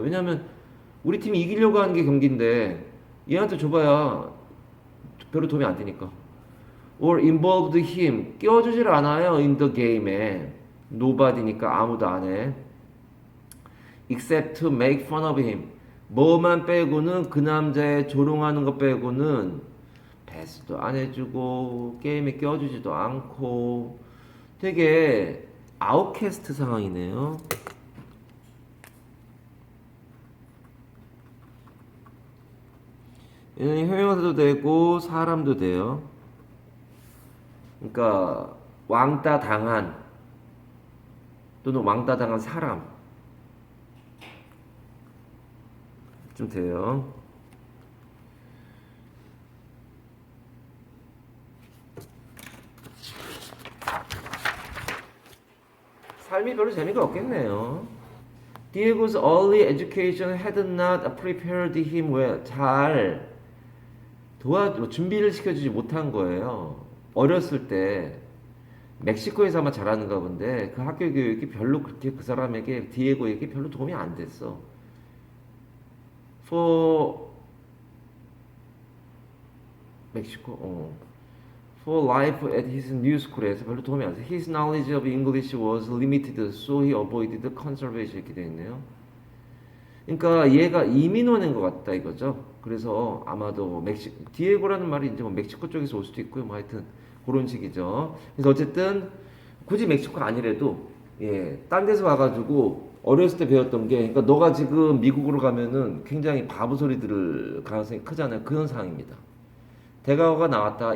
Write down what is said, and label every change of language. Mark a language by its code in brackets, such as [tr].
[ko] 왜냐하면 우리 팀이 이기려고 하는 게 경기인데 얘한테 줘봐야 별로 도움이 안 되니까. [en] Or involved him. [ko] 껴주질 않아요. [en] In the game에. Nobody니까 [ko] 아무도 안 해. [en] Except to make fun of him. [ko] 뭐만 빼고는 그 남자의 조롱하는 거 빼고는 패스도 안 해주고 게임에 껴주지도 않고 되게 아웃캐스트 상황이네요. 얘는 형용사도 되고 사람도 돼요. 그러니까 왕따 당한 또는 왕따 당한 사람 좀 돼요. 삶이 별로 재미가 없겠네요. [en] Diego's early education had not prepared him well. [ko] 잘 준비를 시켜주지 못한 거예요. 어렸을 때 멕시코에서 아마 자라는가 본데 그 학교 교육이 별로 그렇게 그 사람에게 디에고에게 별로 도움이 안 됐어. [en] For 멕시코 For life at his new school에서 [ko] 별로 도움이 안 돼. [en] His knowledge of English was limited, so he avoided conservation [ko] 이렇게 되어 있네요. 그러니까 얘가 이민 오는 것 같다 이거죠. 그래서 아마도 디에고라는 말이 이제 뭐 멕시코 쪽에서 올 수도 있고요. 뭐 하여튼 그런 식이죠. 그래서 어쨌든 굳이 멕시코 아니래도 딴 데서 와가지고 어렸을 때 배웠던 게, 그러니까 너가 지금 미국으로 가면은 굉장히 바보 소리 들을 가능성이 크잖아요. 그런 상황입니다. 대과거가 나왔다.